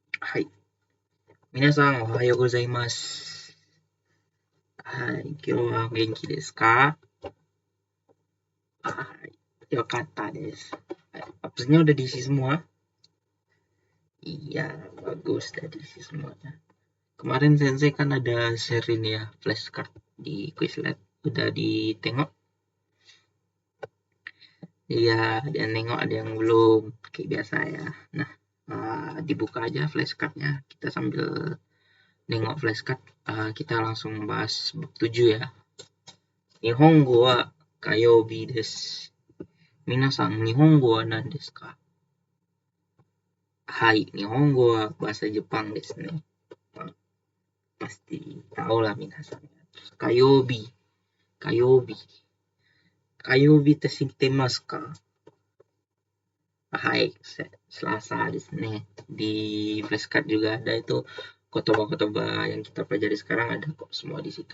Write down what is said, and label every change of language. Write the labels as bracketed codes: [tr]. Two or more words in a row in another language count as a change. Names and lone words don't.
[ja] はい。皆さん、おはようございます。はい。今日は元気ですか？よかったです。 [id] Appsnya udah diisi semua? Iya, bagus udah diisi semuanya. Kemarin Sensei kan ada share ini ya, flashcard di Quizlet. Udah ditengok? Iya, ada yang nengok, ada yang belum. Kayak biasa ya. Nah, dibuka aja flashcardnya. Kita sambil nengok flashcard, kita langsung bahas bab 7 ya. [ja] 日本語は火曜日です. 皆さん、日本語は何ですか? はい、日本語は [id] bahasa Jepang [ja] ですね. [id] Pasti tahu lah minasan. [ja] 火曜日。火曜日って知ってますか? Hai, Selasa desu ne. [id] Di flashcard juga ada itu kotoba-kotoba yang kita pelajari sekarang, ada kok semua di situ.